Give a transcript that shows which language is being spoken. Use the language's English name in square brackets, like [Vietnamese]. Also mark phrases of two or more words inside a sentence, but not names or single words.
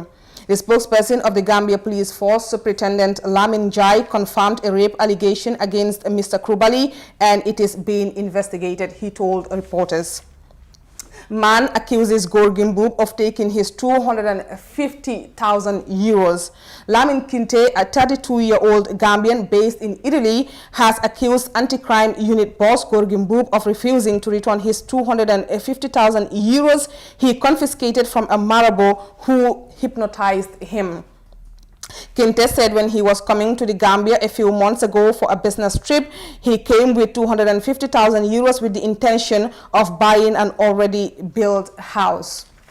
[English] The spokesperson of the Gambia Police Force, Superintendent Lamin Jai, confirmed a rape allegation against Mr. Krubali and it is being investigated, he told reporters. Man accuses Gorgin Boob of taking his 250,000 euros. Lamin Kinte, a 32-year-old Gambian based in Italy, has accused anti-crime unit boss Gorgin Boob of refusing to return his 250,000 euros he confiscated from a marabout who hypnotized him. Kinte said when he was coming to the Gambia a few months ago for a business trip, he came with 250,000 euros with the intention of buying an already built house.